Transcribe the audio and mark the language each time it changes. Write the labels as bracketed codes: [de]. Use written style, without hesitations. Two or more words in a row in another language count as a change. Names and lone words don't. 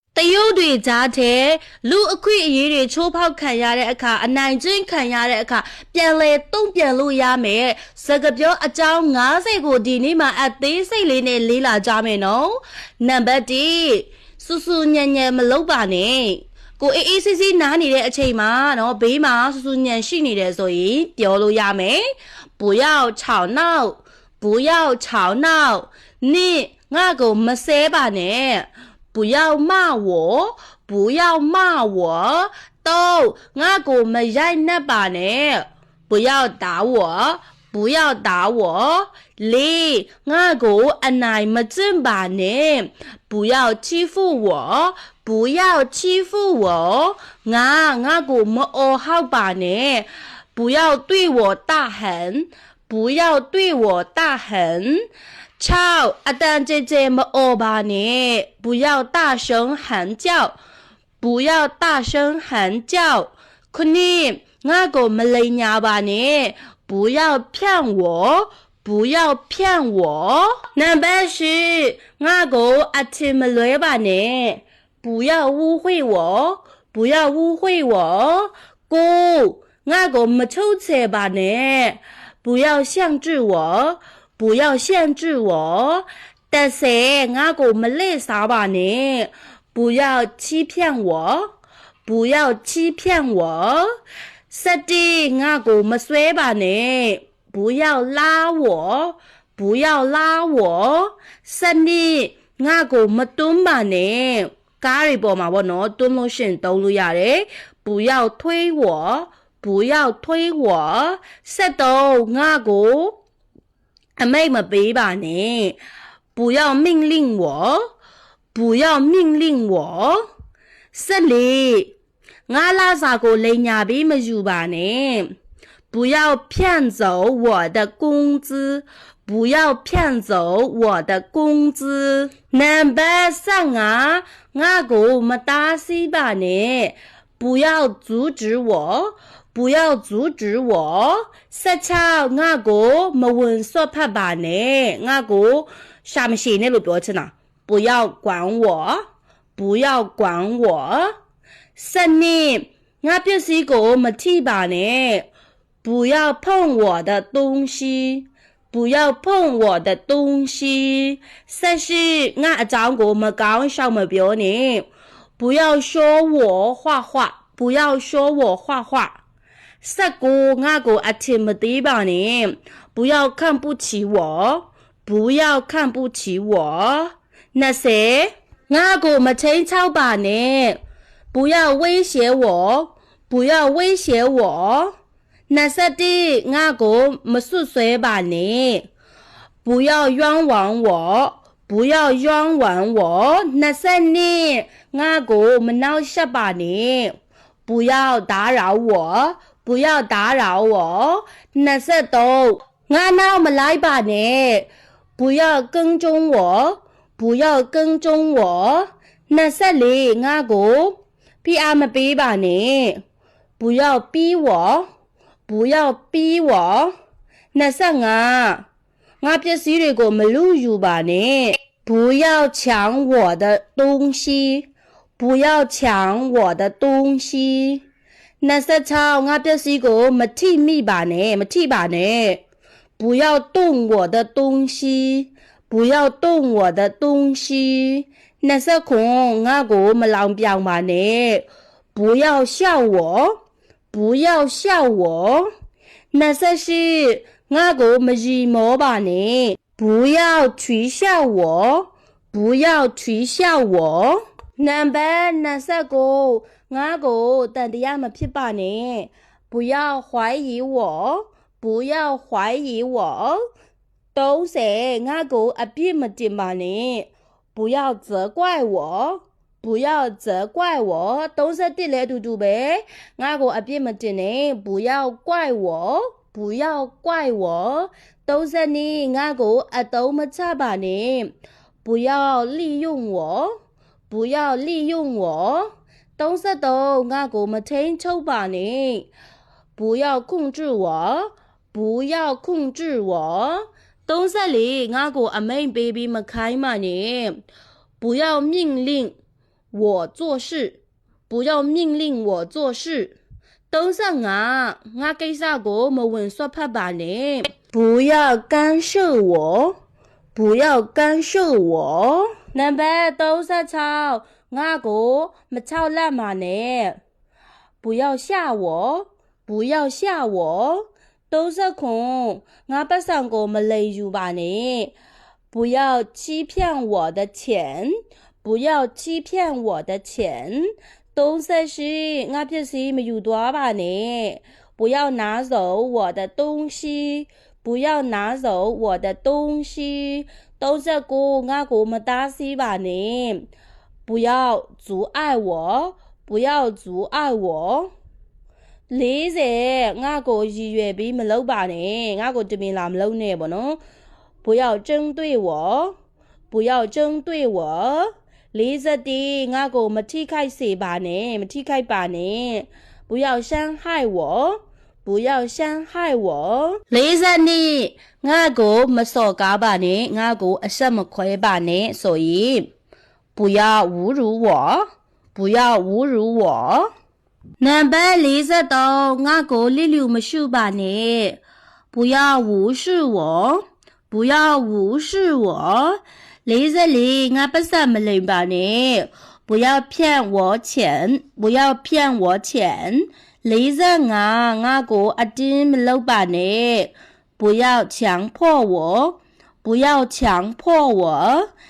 [my] တရုတ်တွေကြားထဲလူအခွင့်အရေးတွေချိုးဖောက်ခံရတဲ့အခါအနိုင်ကျင့်ခံရတဲ့အခါပြန်လဲတုံ့ပြန်လို့ရမယ်စကားပြောအကြောင်း90ကိုဒီနေ့မှာအသေးစိတ်လေးနဲ့လေးလာကြမယ်နော်နံပါတ်1စူစူညံ့ညံ့မလုပ်ပါနဲ့ကိုအေးစစ်စစ်နားနေတဲ့အချိန် မှာနော်ဘေးမှာစူစူညံ့ရှိနေတယ်ဆိုရင်ပြောလို့ရမယ် [zh] 不要吵闹不要吵闹你 [my] ငါကိုမဆဲပါနဲ့ [zh] 不要骂我不要骂我都 [my] ငါကိုမရိုက်နှက်ပါနဲ့ [zh] 不要打我不要打我 [my] လေးငါကိုအနိုင်မကျင့်ပါနဲ့ [zh] 不要欺负我不要欺负我 [my] ငါကိုမအော်ဟောက်ပါနဲ့ [zh] 不要对我大喊不要对我大喊超 [my] အတန်ကြဲကြဲမအော်ပါနဲ့ [zh] 不要大声喊叫不要大声喊叫 [my] ခုနှစ်ငါ ကိုမလိန်ညာပါနဲ့ [zh] 不要骗我不要骗我 [my] နံပါတ်10ငါကိုအထ င်မလွဲပါနဲ့ [zh] 不要误会我不要误会我 [my] ကိုငါကိုမချုပ်ချယ်ပါနဲ့ [zh] 不要限制我不要限制我 [my] 30 ငါကိုမလဲစားပါနဲ့ [zh] 不要欺骗我不要欺骗我 [my] 17ငါကိုမဆွဲပါနဲ့ [zh] 不要拉我不要拉我 [my] 12 ငါကိုမတွန်းပါနဲ့ကားတွေပေါ်မှာပေါ့နော်တွန်းလို့ရှင်တုံးလို့ရတယ် [zh] 不要推我不要推我 [my] 13ငါကိုအမိတ်မပေးပါနဲ့ [zh] 不要命令我不要命令我 [my] 14 ငါလာစာကိုလိန်ညာပြီးမယူပါနဲ့ [zh] 不要骗走我的工资不要骗走我的工资 [my] နံပါတ်15ငါကိုမတားဆီးပါနဲ့ [zh] 不要阻止我不要阻止我 [my] 16ငါကိုမဝင်ဆွတ်ဖတ်ပါနဲ့ငါကိုရှာမရှိနဲ့လို့ပြောချင်တာ [zh] 不要管我不要管我 12 [my] ငါပစ္စည်းကိုမထိပါနဲ့ [zh] 不要碰我的东西不要碰我的 [my] 东西 14ငါအကြောင်းကိုမကောင်းရှောက်မပြောနဲ့ [zh] 不要说我坏话不要说我坏话 [my] 19 ငါကိုအထင်မသေးပါနဲ့ [zh] 不要看不起我不要看不起我 [my] 20 ငါကိုမချိန်ချောက်ပါနဲ့ [zh] 不要威胁我不要威胁我 [my] 21ငါကိုမဆွတ်ဆွဲပါနဲ့ [zh] 不要冤枉我不要冤枉我 [my] 22ငါကိုမနှောက်ယှက်ပါနဲ့ [zh] 不要打扰我不要打扰我 [my] 23 ငါနောက်မလိုက်ပါနဲ့ [zh] 不要跟踪我不要跟踪我 [my] 24 ငါကိုဖိ အားမပေးပါနဲ့ [zh] 不要逼我不要逼我 [my] 25 ငါပစ္စည်းတွေကိုမလူယူပါနဲ့ [zh] 不要抢我的东西不要抢我的东西 [my] 26ငါပစ္စည်းကိုမထိမိပါနဲ့မထိပါနဲ့ [zh] 不要动我的东西不要动我的东西 [my] 29 ငါကိုမလောင်ပြောင်ပါနဲ့ [zh] 不要笑我不要笑我 [my] 24 ငါကိုမရီမောပါနဲ့ [zh] 不要取笑我不要取笑我 [my] နံပါတ်29ငါကိုတန်တရားမဖြစ်ပါနဲ့ [zh] 不要怀疑我不要怀疑我 [my] 30 ငါကိုအပြစ်မတင်ပါနဲ့ [zh] 不要责怪我不要责怪 [my] 我31 လည်းအတူတူပဲငါကိုအပြစ်မတင်နဲ့ [zh] 不要怪我不要怪我 [my] 32 ငါကိုအတုံးမချပါနဲ့ [zh] 不要利用我不要利用我 [my] 33ငါကိုမထိန်ချုပ်ပါနဲ့ [zh] 不要控制我不要控制我 [my] 34ငါကိုအမိန်ပေးပြီးမခိုင်းပါနဲ့ [zh] 不要命令我做事不要命令我做事 [my] 35 ကိစ္စကိုမဝင်ဆွတ်ဖက်ပါနဲ့ [zh] 不要干 [my] 涉我不要干 [zh] 涉我 [my] နံပါတ်36ငါကိုမချောက်လက်ပါနဲ့ [zh] 不要吓我不要吓我 [my] 39 ငါပတ်စံကိုမလိမ်ယူပါနဲ့ [zh] 不要欺骗我的钱不要欺骗我的钱 [my] 34 ငါပစ္စည်းမယူသွားပါနဲ့ [zh] 不要拿走我的东西不要拿走我的东西 [my] 39 ငါကိုမတားဆီးပါနဲ့ [zh] 不要阻碍我不要阻碍我 [my] 40ငါကိုရည်ရွယ်ပြီးမလုပ်ပါနဲ့ငါကိုတမင်လာမလုပ်နဲ့ပေါ့နော် [zh] 不要针对我不要针对我 [my] 41 ငါကိုမထိခိုက် စေပါနဲ့မထိခိုက်ပါနဲ့ [zh] 不要伤害我不要伤害我 [my] 42 ငါကိုမစော်ကားပါနဲ့ ငါကိုအဆက်မခွဲပါနဲ့ဆိုရင် [zh] 不要侮辱我不要侮辱 [my] 我နံပါတ်43ငါကိုလျစ်လျူမရှုပါနဲ့ [zh] 不要无视我不要无视我 [my] 44 ငါပတ်စံမလိမ်ပါနဲ့ [zh] 不要骗我钱不要骗我钱 [my] 45 ငါကိုအတင်းမလုပ်ပါနဲ့ [zh] 不要强迫我不要强迫我